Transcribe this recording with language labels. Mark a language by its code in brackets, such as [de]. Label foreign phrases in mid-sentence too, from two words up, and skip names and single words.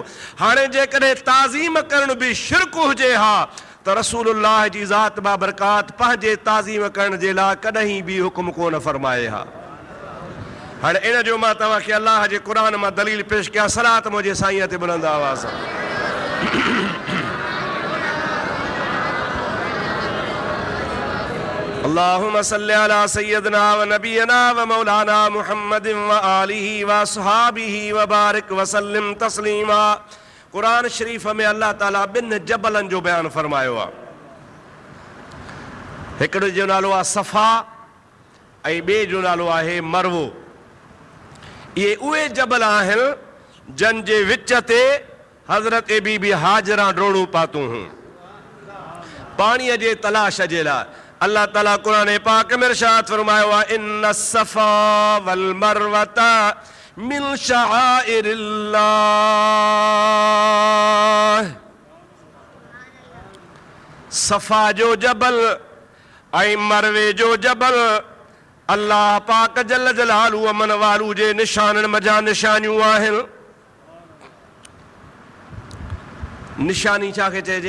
[sd] हाणे जेकॾहिं ताज़ीम करण बि शिरक हुजे हा त रसूलुल्लाह जी ज़ात बाबरकात पंहिंजे ताज़ीम करण जे लाइ कॾहिं बि हुकुम कोन फरमाए हा। हाणे इन जो मां तव्हांखे अल्लाह जे क़ुरान मां दलील पेश कयां। सलात मुंहिंजे साईं ते बुलंद आवाज़। [ar] اللهم صل على سيدنا ونبينا ومولانا محمد وآله وصحبه وبارك وسلم تسليما. [sd] कुरान शरीफ़ में अल्लाह ताला ॿिनि जबलनि जो बयानु फरमायो आहे। हिकिड़े जो नालो आहे सफ़ा ऐं ॿिए जो नालो आहे मरवो। इहे उहे जबल आहिनि जन जे विच ते हज़रत बीबी हाजरा डोड़ू पातूं हुयूं पाणीअ जे तलाश जे लाइ। अल्लाह ताला कुरान पाक में इरशाद फरमायो आहे [ar] إن الصفا والمروة من شعائر الله. [sd] सफा जो जबल ऐं मरवे जो जबल अल्लाह पाक [ar] جل جلاله وعم نواله [sd] जे निशाननि मज़ा निशानियूं आहिनि। निशानी छा खे चइजे?